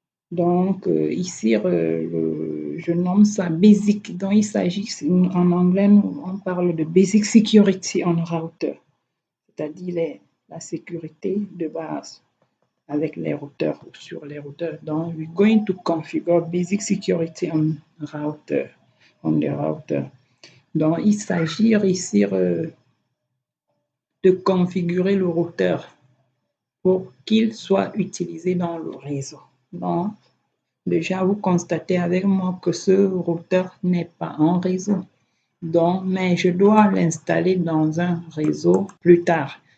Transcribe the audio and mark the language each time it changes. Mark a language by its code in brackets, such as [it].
[fr] Donc ici, je nomme ça Basic. Donc il s'agit, en anglais, on parle de Basic Security on Router, c'est-à-dire la sécurité de base avec les routeurs ou sur les routeurs. [en] Donc, we're going to configure basic security on the router. [fr] Donc, il s'agit ici de configurer le routeur pour qu'il soit utilisé dans le réseau. Donc, déjà, vous constatez avec moi que ce routeur n'est pas en réseau. Donc, mais je dois l'installer dans un réseau plus tard.